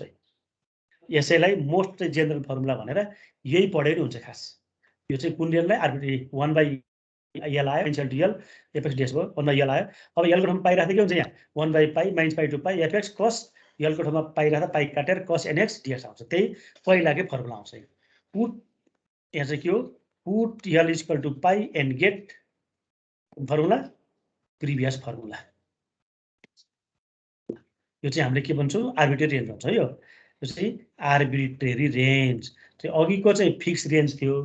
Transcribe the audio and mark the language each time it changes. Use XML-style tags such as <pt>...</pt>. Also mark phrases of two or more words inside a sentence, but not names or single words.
<ne>यसैलाई</ne> <en>most general formula</en> <ne>भनेर यही पढे नि हुन्छ खास। यो चाहिँ कुन रियललाई आर्बिट्रेरी 1/l आयो</ne> <en>-l to l fx dx</en> <ne>भयो 1/l आयो। अब l को ठाउँमा पाई राख्दै के हुन्छ यहाँ</ne> <en>1/pi minus pi to pi fx cos</en> <ne>l को ठाउँमा पाई राख्दा पाई काटेर</ne> <en>cos nx dx</en> <ne>आउँछ। त्यही पहिलाकै फर्मुला आउँछ। पुट यहाँ चाहिँ के हो</ne> <en>put l equal to pi and get formula previous formula.</en> <ne>यो चाहिँ हामीले के भन्छौँ</ne> <en>arbitrary range</en> <ne>भन्छ। यो चाहिँ</ne> <en>arbitrary range</en> <ne>चाहिँ अघिको चाहिँ</ne> <en>fix range</en> <ne>थियो।</ne>